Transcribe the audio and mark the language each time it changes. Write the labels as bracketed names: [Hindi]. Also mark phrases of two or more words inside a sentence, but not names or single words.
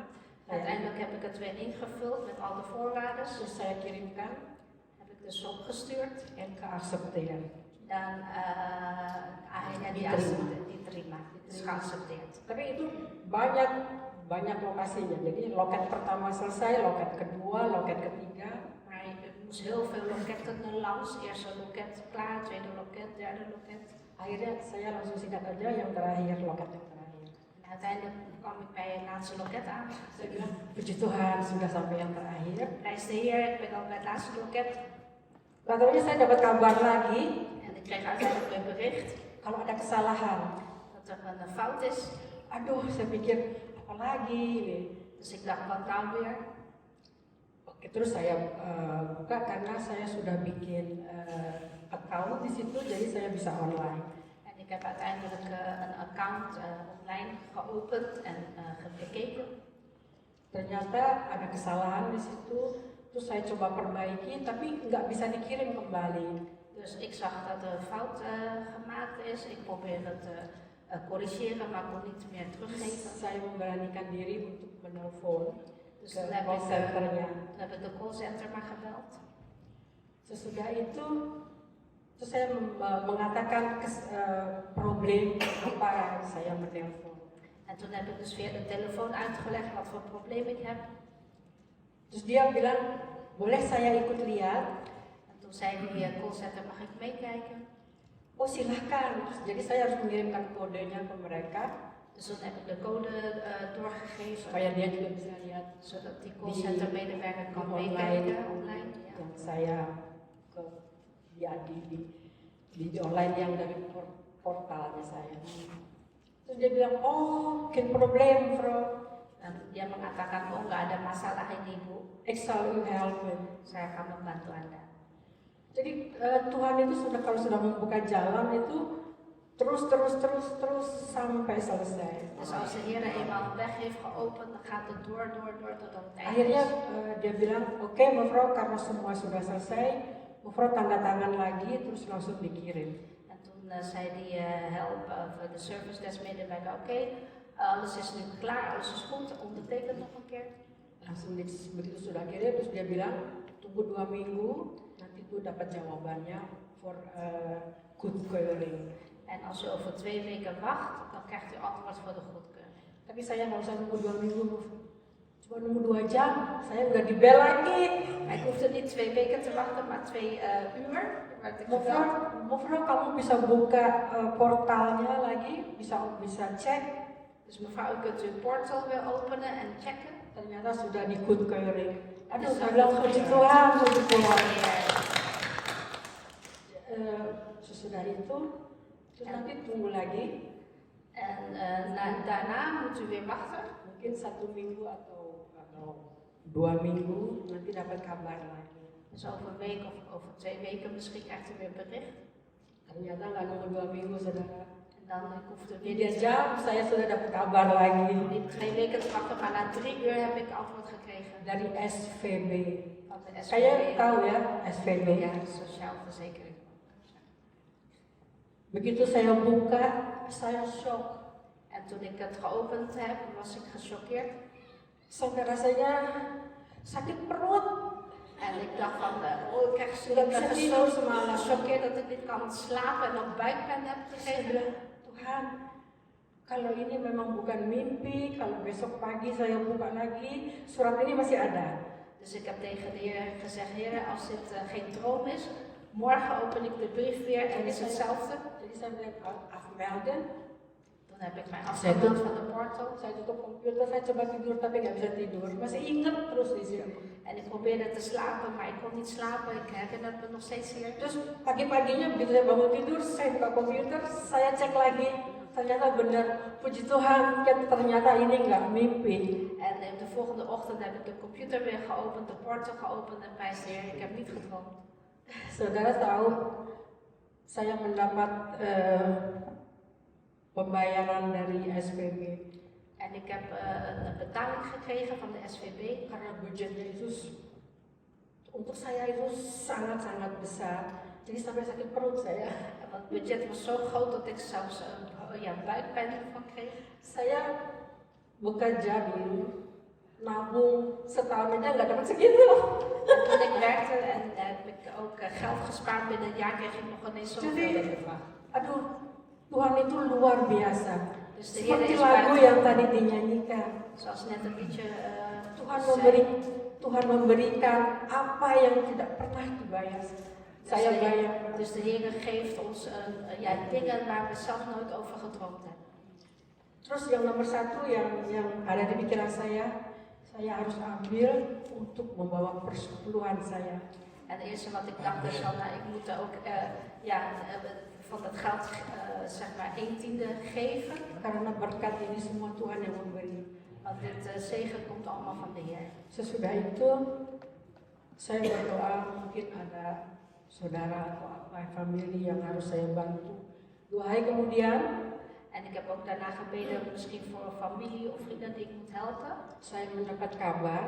[Dutch] Uiteindelijk heb ik het weer ingevuld met al de voorwaarden. [Indonesian] Terus saya kirimkan, [Dutch] Heb ik dus opgestuurd. en geaccepteerd. [Indonesian] Dan akhirnya diterima, [Dutch] het is geaccepteerd. [Indonesian] Tapi itu banyak lokasinya. Jadi loket pertama selesai, loket kedua, loket ketiga. [Dutch] Maar er moest heel veel loketten langs. Eerste loket klaar, tweede loket, derde loket. [Indonesian] Akhirnya saya langsung singkat aja yang terakhir, loket yang terakhir. [Dutch] En uiteindelijk kwam ik bij het laatste loket aan. [Indonesian] Saya bilang, puji Tuhan sudah sampai yang terakhir. [Dutch] Prijs de Heer, ik ben al bij het laatste loket. [Indonesian] Lalu saya dapat kabar lagi, [Dutch] En ik kreeg uiteindelijk een bericht [Indonesian] kalau ada kesalahan. [Dutch] dat er een fout is. [Indonesian] Aduh, saya pikir apa lagi ini. [Dutch] Dus ik dacht, wat nou weer? [Indonesian] Oke, terus saya buka karena saya sudah bikin account di situ, jadi saya bisa online. [Dutch] En ik heb uiteindelijk een account online geopend en gekeken. [Indonesian] Ternyata ada kesalahan di situ, terus saya coba perbaiki, tapi nggak bisa dikirim kembali. [Dutch] Dus ik zag dat er fout gemaakt is. Ik probeer het corrigeren, maar kon niet meer teruggeven. [Indonesian] Saya memberanikan diri untuk menelpon [Dutch] Dus [Indonesian] ke [Dutch] toen heb [Indonesian] call centernya. [Dutch] ik de callcenter maar gebeld. [Indonesian] Sesudah itu, terus saya mengatakan problem apa yang saya menelpon. [Dutch] En toen heb ik dus via de telefoon uitgelegd wat voor probleem ik heb. [Indonesian] Terus dia bilang, boleh saya ikut lihat? [Dutch] En toen zei die callcenter, mag ik meekijken? [Indonesian] Oh silahkan. Jadi saya harus mengirimkan kodenya ke mereka [Dutch] Dus toen heb ik de code doorgegeven, [Indonesian] supaya dia juga bisa lihat [Dutch] zodat die callcenter medewerker kan [Indonesian] online. [Dutch] meekijken online. Ja. [Indonesian] yang saya ke di online yang dari portalnya saya. Terus dia bilang, [Dutch] oh, geen probleem, bro. [Indonesian] En dia mengatakan, oh nggak ada masalah ini Bu, [Dutch] Ik zal u helpen. [Indonesian] saya akan membantu Anda. Jadi Tuhan itu kalau sudah membuka jalan itu terus sampai selesai. [Dutch] Dus als de Heer eenmaal een weg heeft geopend, dan gaat het door tot aan het einde. [Indonesian] Akhirnya dia bilang, oke, mevrouw, karena semua sudah selesai, mevrouw tanda tangan lagi, terus langsung dikirim. [Dutch] En toen zei die de service desk medewerker, oké, alles is nu klaar, alles is goed, onderteken nog een keer. [Indonesian] Langsung begitu sudah kirim, terus dia bilang, tunggu 2 minggu, nanti gue dapat jawabannya for goedkeuring. [Dutch] En als u over 2 weken wacht, dan krijgt u antwoord voor de goedkeuring. [Indonesian] Tapi saya nggak usah nunggu 2 minggu, Cuma nunggu 2 jam, saya nggak dibel lagi. [Dutch] Ik hoefde niet 2 weken te wachten, maar 2 uur. Werd ik gebeld. [Indonesian] Mevrouw, kamu bisa buka portalnya lagi, bisa cek. [Dutch] Dus mevrouw, u kunt uw portal weer openen en checken. [Indonesian] Ternyata sudah di-goodkeuring. Aduh, [Dutch] Dus [Indonesian] saya [Dutch] dan [Indonesian] bilang [Dutch] wordt [Indonesian] puji [Dutch] het, [Indonesian] Tuhan, puji Tuhan. [Dutch] Ja. [Indonesian] Sesudah itu, terus nanti tunggu lagi, [Dutch] En daarna moet u weer wachten. [Indonesian] mungkin 1 minggu atau 2 minggu, nanti dapat kabar lagi. [Dutch] Dus over een week of over 2 weken misschien krijgt u weer bericht. [Indonesian] Ternyata nggak nunggu 2 minggu, saudara. [Dutch] En dan ik hoefde [Indonesian] Di [Dutch] weer [Indonesian] 2 jam, saya sudah dapat kabar lagi [Dutch] niet 2 weken te wachten, maar na 3 uur heb ik antwoord gekregen [Indonesian] dari SVB. [Dutch] van de [Indonesian] Saya [Dutch] SVB. [Indonesian] tahu ya, SVB. [Dutch] Ja, Sociaal Verzekering. [Indonesian] Begitu saya buka, saya shock. [Dutch] En toen ik het geopend heb, was ik gechoqueerd. [Indonesian] Sampai rasanya sakit perut. [Dutch] En ik dacht van, ik krijg [Indonesian] Nggak bisa tidur [Dutch] zo [Indonesian] semalam. [Dutch] gechoqueerd dat ik niet kan slapen en nog buikpijn heb [Indonesian] Saya [Dutch] gekregen. [Indonesian] bilang, Tuhan, kalau ini memang bukan mimpi, kalau besok pagi saya buka lagi, surat ini masih ada. [Dutch] Dus ik heb tegen de Heer gezegd, Heer, als dit geen droom is, morgen open ik de brief weer en is hetzelfde. [Indonesian] Jadi saya bilang, afmelden. [Dutch] Toen heb ik mij afgemeld van de portal. [Indonesian] Saya tutup komputer, saya coba tidur tapi nggak bisa tidur. Masih ingat terus di situ. [Dutch] En ik probeerde te slapen, maar ik kon niet slapen. Ik herinner me nog steeds hier. [Indonesian] Terus pagi-paginya begitu saya bangun tidur, saya buka komputer, saya cek lagi. Ternyata benar, puji Tuhan, ternyata ini nggak mimpi. [Dutch] En de volgende ochtend heb ik de computer weer geopend, de portal geopend en prijs de Heer, ik heb niet gedroomd. [Indonesian] Saudara tahu, saya mendapat pembayaran dari SPB [Dutch] En ik heb een betaling gekregen van de SVB. [Indonesian] karena budgetnya itu untuk saya itu sangat-sangat besar. Jadi sampai sakit perut saya. [Dutch] Want het budget was zo groot dat ik zelfs buikpijn van kreeg. [Indonesian] Saya bekerja dulu, nabung setahun aja nggak dapat segitu. [Dutch] En toen ik werkte en heb ik ook geld gespaard binnen een jaar, kreeg ik nog ineens zoveel [Indonesian] Jadi, [Dutch] bedrag. [Indonesian] aduh, Tuhan itu luar biasa. [Dutch] Dus de Heer [Indonesian] Seperti [Dutch] is [Indonesian] lagu [Dutch] buiten. [Indonesian] yang tadi dinyanyikan. [Dutch] Zoals net een liedje [Indonesian] Tuhan memberikan apa yang tidak pernah dibayar. Saya bayar. [Dutch] Dus de Heer geeft ons dingen waar we zelf nooit over gedroomd hebben. [Indonesian] Terus yang nomor 1 yang ada di pikiran saya harus ambil untuk membawa persepuluhan saya. [Dutch] En het eerste wat ik dacht is van, ik moet ook van dat geld zeg maar 1/10 geven. [Indonesian] Karena berkat ini semua Tuhan yang memberi. [Dutch] Want dit zegen komt allemaal van de Heer. [Indonesian] Sesudah itu saya berdoa, mungkin ada saudara atau apa family yang harus saya bantu. 2 hari kemudian [Dutch] En ik heb ook daarna gebeden, misschien voor een familie of vrienden die ik moet helpen. [Indonesian] saya mendapat kabar